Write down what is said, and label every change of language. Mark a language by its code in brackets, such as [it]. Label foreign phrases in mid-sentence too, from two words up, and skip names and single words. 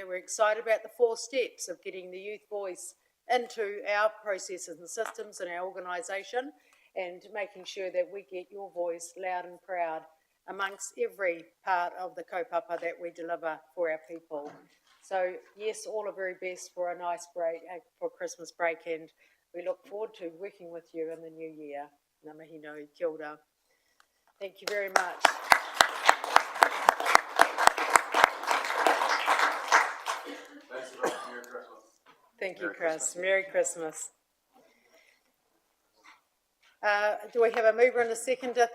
[en] We're excited about the 4 steps of getting the youth voice into our processes and systems and our organisation, and making sure that we get your voice loud and proud amongst every part of the kaupapa that we deliver for our people. So, yes, all the very best for a nice break, for Christmas break, and we look forward to working with you in the new year. [mi] Ngā mihi nui, kia ora. [en] Thank you very much. Thank you, Chris. Merry Christmas. Do we have a mover and a seconder?